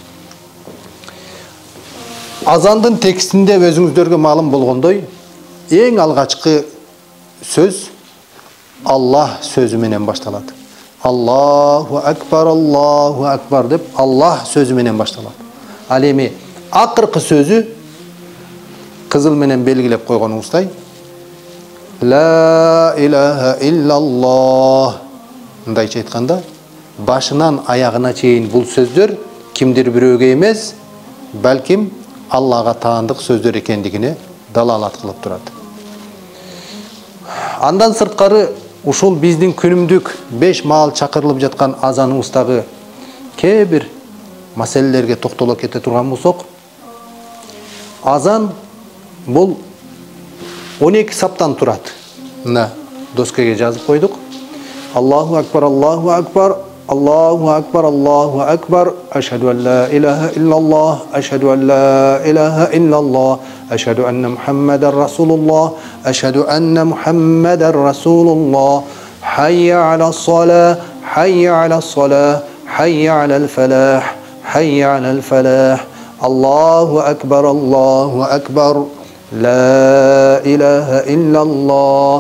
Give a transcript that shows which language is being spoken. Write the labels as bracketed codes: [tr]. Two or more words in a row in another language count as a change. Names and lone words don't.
[ky] Азандын текстинде өзүңүздөргө маалым болгондой, эң алгачкы сөз Аллах сөзү менен башталат. [ar] الله أكبر [ky] деп Аллах сөзү менен башталат. Ал эми акыркы сөзү кызыл менен белгилеп койгонубуздай [ar] لا إله إلا الله. [ky] Мындайча айтканда, башынан аягына чейин бул сөздөр кимдир бирөөгө эмес, балким Аллага таандык сөздөр экендигине далалат кылып турат. Андан сырткары ушул биздин күнүмдүк 5 маал чакырылып жаткан азаныбыздагы кээ бир маселелерге токтоло кете турган болсок, азан бул 12 саптан турат. Мына доскеге жазып койдук. [ar] الله أكبر، الله أكبر، الله أكبر، الله أكبر، أشهد أن لا إله إلا الله، أشهد أن لا إله إلا الله، أشهد أن محمدا رسول الله، أشهد أن محمدا رسول الله، حي على الصلاة، حي على الصلاة، حي على الفلاح، حي على الفلاح، الله أكبر، لا إله إلا الله.